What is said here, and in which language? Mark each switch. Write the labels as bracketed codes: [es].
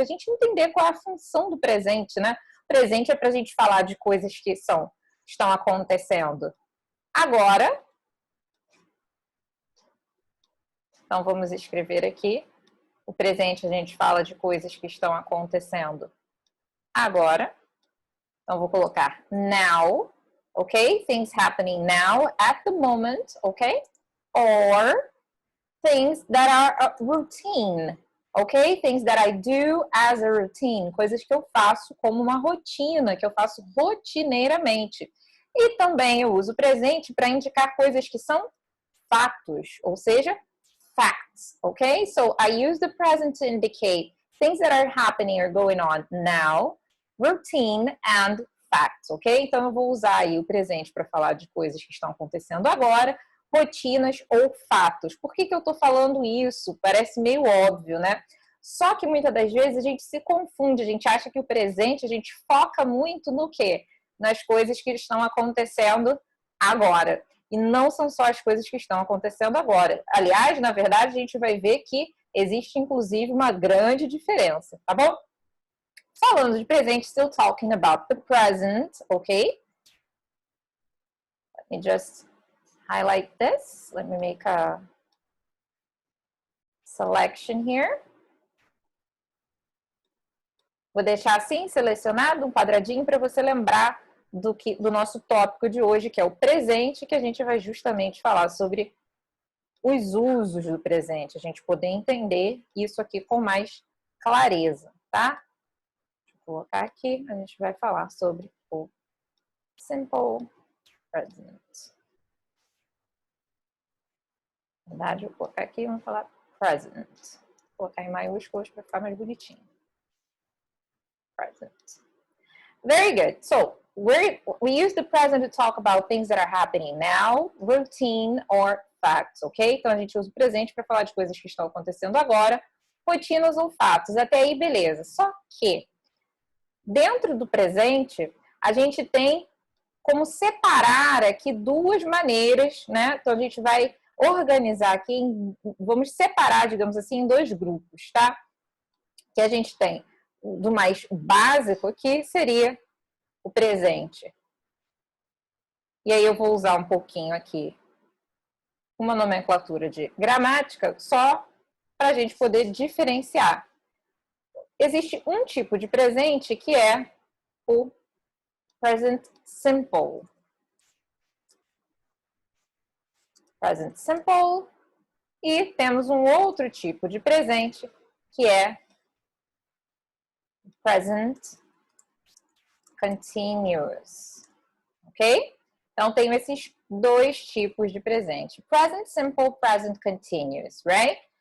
[pt] A gente entender qual é a função do presente, né? O presente é para a gente falar de coisas que estão acontecendo agora. Então, vamos escrever aqui. O presente a gente fala de coisas que estão acontecendo agora. Então, vou colocar now, ok? [en] Things happening now, at the moment, ok? Or things that are a routine, ok? Things that I do as a routine. [pt] Coisas que eu faço como uma rotina, que eu faço rotineiramente. E também eu uso o presente para indicar coisas que são fatos, ou seja, facts, okay? [en] So I use the present to indicate things that are happening or going on now, routine and facts, ok? [pt] Então eu vou usar aí o presente para falar de coisas que estão acontecendo agora, rotinas ou fatos. Por que eu estou falando isso? Parece meio óbvio, né? Só que muitas das vezes a gente se confunde, a gente acha que o presente, a gente foca muito no quê? Nas coisas que estão acontecendo agora. E não são só as coisas que estão acontecendo agora. Aliás, na verdade, a gente vai ver que existe, inclusive, uma grande diferença, tá bom? Falando de presente, [en] still talking about the present, ok? Let me just highlight this. Let me make a selection here. [pt] Vou deixar assim, selecionado, um quadradinho para você lembrar do nosso tópico de hoje, que é o presente, que a gente vai justamente falar sobre os usos do presente, a gente poder entender isso aqui com mais clareza, tá? Deixa eu colocar aqui, a gente vai falar sobre o simple present. Na verdade, eu vou colocar aqui e vamos falar present. Vou colocar em maiúsculas para ficar mais bonitinho. [en] Present. Very good. So, we use the present to talk about things that are happening now, routine or facts, ok? [pt] Então, a gente usa o presente para falar de coisas que estão acontecendo agora, rotinas ou fatos. Até aí, beleza. Só que, dentro do presente, a gente tem como separar aqui duas maneiras, né? Então, a gente vai organizar aqui, vamos separar, digamos assim, em dois grupos, tá? Que a gente tem do mais básico aqui, seria o presente. E aí eu vou usar um pouquinho aqui uma nomenclatura de gramática só para a gente poder diferenciar. Existe um tipo de presente que é o present simple. Present simple. E temos um outro tipo de presente que é present continuous. Ok? Então, tenho esses dois tipos de presente. [en] Present simple, present continuous, right?